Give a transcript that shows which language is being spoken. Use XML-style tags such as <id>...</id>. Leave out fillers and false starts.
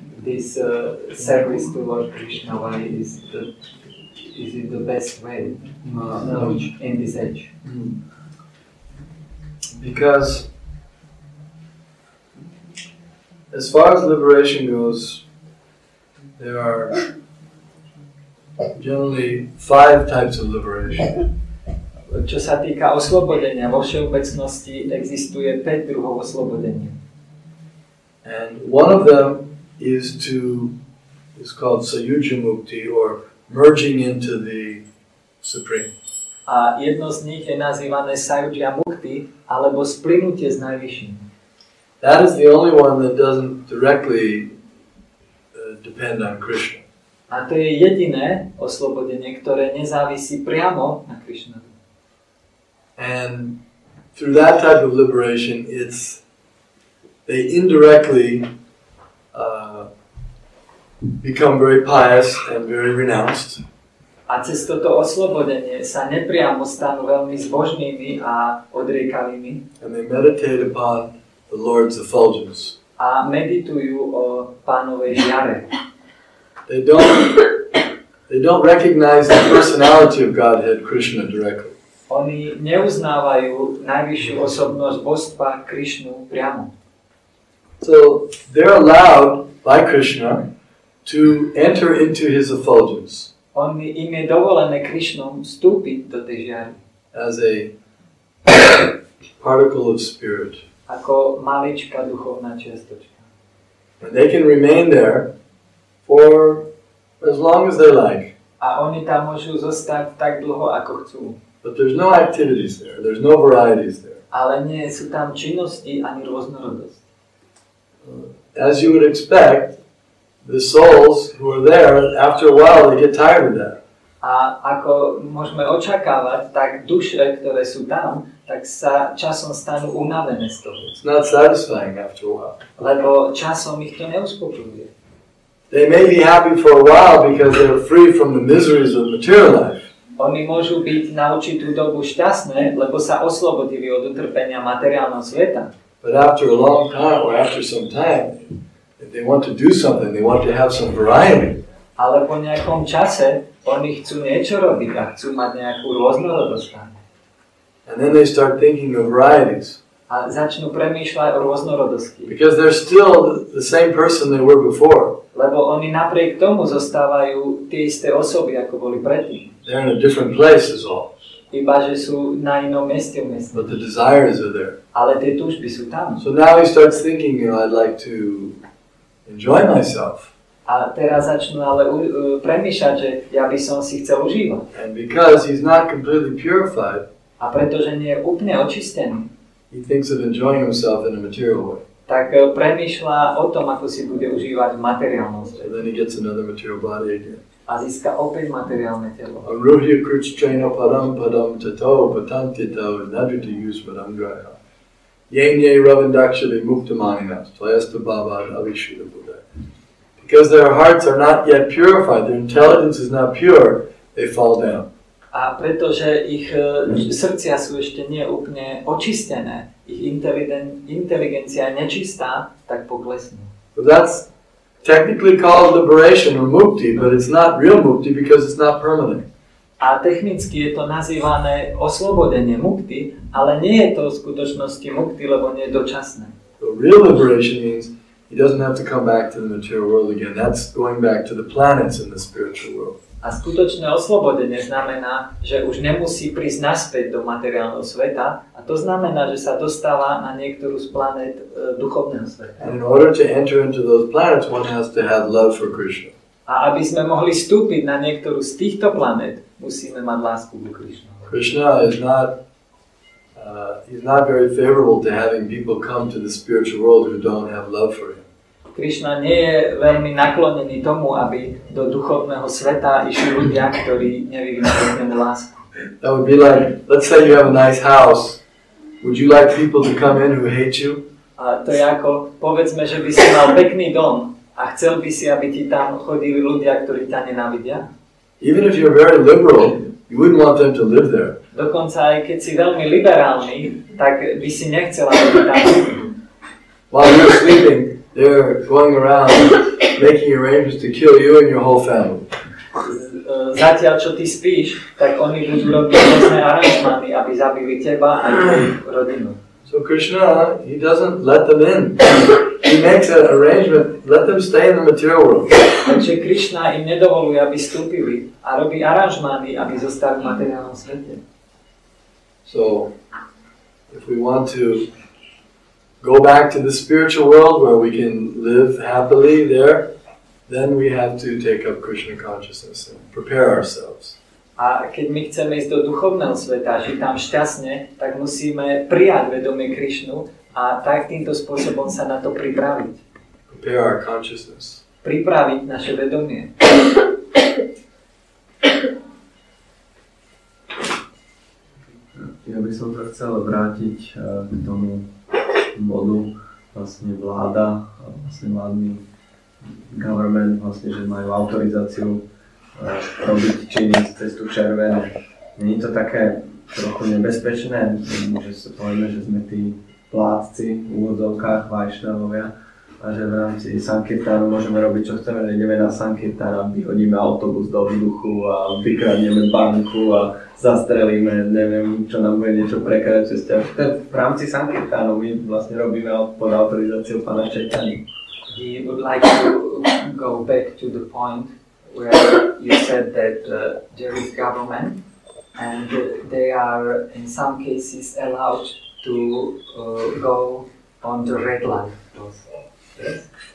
<en>this service to Lord Krishna, why is it the best way in this age? Because as far as liberation goes, there are generally 5 types of liberation.</en> <sk>Čo sa týka oslobodenia, vo všeobecnosti existuje 5 druhov oslobodenia.</sk> <en>And one of them is called Sayuja Mukti, or merging into the Supreme.</en> <sk>A jedno z nich je nazývané Sayuja Mukti, alebo splynutie s Najvyšším.</sk> <en>That is the only one that doesn't directly depend on Krishna.</en> <sk>A to je jediné oslobodenie, ktoré nezávisí priamo na Krishnovi.</sk> <en>And through that type of liberation, they indirectly become very pious and very renounced.</en> <sk>A cez toto oslobodenie sa nepriamo stanú veľmi zbožnými a odriekavými.</sk> <en>And they meditate upon the Lord's effulgence.</en> <sk>A meditujú o Pánovej žiare.</sk> <en>They don't recognize the personality of Godhead, Krishna, directly.</en> <sk>Oni neuznávajú najvyššiu osobnosť božstva Krišnu priamo.</sk> <en>So they're allowed by Krishna to enter into his effulgence</en> <sk>Im je dovolené Krišnom vstúpiť do tej žiary.</sk> <en>as a particle of spirit.</en> <sk>Ako maličká duchovná čiastočka.</sk> <en>And they can remain there for as long as they like.</en> <sk>A oni tam môžu zostať tak dlho, ako chcú.</sk> <en>But there's no activities there. There's no varieties there.</en> <sk>Ale nie sú tam činnosti ani rôznorodosť.</sk> <en>As you would expect, the souls who are there, after a while, they get tired of that.</en> <sk>A ako môžeme očakávať, tak duše, ktoré sú tam, tak sa časom stanú unavené z toho.</sk> <en>It's not satisfying after a while.</en> <sk>Lebo časom ich to neuspokojuje.</sk> <en>They may be happy for a while because they're free from the miseries of material life.</en> <sk>Oni môžu byť na určitú dobu šťastné, lebo sa oslobodili od utrpenia materiálneho sveta.</sk> <en>But after a long time, or after some time, if they want to do something, they want to have some variety.</en> <sk>Ale po nejakom čase oni chcú niečo robiť a chcú mať nejakú rôznorodosť.</sk> <en>And then they start thinking of varieties.</en> <sk>A začnú premýšľať o rôznorodosti.</sk> <en>Because they're still the same person they were before.</en> <sk>Lebo oni napriek tomu zostávajú tie isté osoby, ako boli predtým.</sk> <en>They're in a different place is all.</en> <sk>Iba, že sú na inom mieste v meste.</sk> <en>But the desires are there.</en> <sk>Ale tie túžby sú tam.</sk> <en>So now he starts thinking, I'd like to enjoy myself.</en> <sk>A teraz začnú ale premýšľať, že ja by som si chcel užívať.</sk> <en>And because he's not completely purified,</en> <sk>A pretože nie je úplne očistený,</sk> <en>he thinks of enjoying himself in a material way.</en> <sk>tak premýšľa o tom, ako si bude užívať v materiálnom</sk> <en>So</en> <sk>svete.</sk> <en>then he gets another material body again.</en> <sk>A získa opäť materiálne telo.</sk> <sa>Aruhya krutstrena padam padam tato patantito nadrita yusvadangraya. Yenye ravandakshali muktamaninas tlayasta babad avishuddha buddha.</sa> <en>Because their hearts are not yet purified, their intelligence is not pure, they fall down.</en> <sk>A pretože ich srdcia sú ešte nie úplne očistené, ich inteligencia je nečistá, tak poklesnú.</sk> <en>So that's technically called liberation or mukti, but it's not real mukti because it's not permanent.</en> <sk>A technicky je to nazývané oslobodenie mukti, ale nie je to v skutočnosti mukti, lebo nie je dočasné.</sk> <en>So real liberation means he doesn't have to come back to the material world again. That's going back to the planets in the spiritual world.</en> <sk>A skutočné oslobodenie znamená, že už nemusí prísť naspäť do materiálneho sveta, a to znamená, že sa dostáva na niektorú z planét duchovného sveta.</sk> <en>And in order to enter into those planets, one has to have love for Krishna.</en> <sk>A aby sme mohli vstúpiť na niektorú z týchto planét, musíme mať lásku ku Krišnovi.</sk> <en>Krishna is not he's not very favorable to having people come to the spiritual world who don't have love for him.</en> <sk>Krišna nie je veľmi naklonený tomu, aby do duchovného sveta išli ľudia, ktorí nevyvíjajú k nemu lásku.</sk> <en>That would be like, let's say you have a nice house. Would you like people to come in who hate you?</en> <sk>A to je ako, povedzme, že by si mal pekný dom a chcel by si, aby ti tam chodili ľudia, ktorí ťa nenávidia.</sk> <en>Even if you're very liberal, you wouldn't want them to live there.</en> <sk>Dokonca aj keď si veľmi liberálny, tak by si nechcel, aby tam</sk> <en>While you're sleeping, they're going around making arrangements to kill you and your whole family.</en> <sk>Zatiaľ, čo ty spíš, tak oni budú robiť rôzne aranžmány, aby zabili teba a tvoju rodinu.</sk> <en>So Krishna, he doesn't let them in. He makes an arrangement, let them stay in the material world.</en> <sk>Takže Krishna im nedovoluje, aby vstúpili a robí aranžmány, aby zostali v materiálnom svete.</sk> <en>So, if we want to go back to the spiritual world where we can live happily there, then we have to take up Krishna consciousness and prepare ourselves.</en> <sk>A keď my chceme ísť do duchovného sveta, žiť tam šťastne, tak musíme prijať vedomie Krišnu a tak týmto spôsobom sa na to pripraviť.</sk> <en>Prepare our consciousness.</en> <sk>Pripraviť naše vedomie. Ja by som sa chcel vrátiť k tomu bodu, vlastne vláda, vlastne vládny government, vlastne, že majú autorizáciu robiť činy z cestu červené. Nie je to také trochu nebezpečné, že sa povieme, že sme tí plátci v úvodzovkách, vajšnavovia a že v rámci sankirtánu môžeme robiť čo chceme, že ideme na sankirtán a vyhodíme autobus do vzduchu a vykradneme banku a zastrelíme, neviem, čo nám bude niečo prekrať cez ťa. V rámci sankirtánu my vlastne robíme pod autorizáciou pána Chaitanya.</sk> <en>He would like to go back to the point where you said that there is government and they are in some cases allowed to go on the red light. Yes.</en>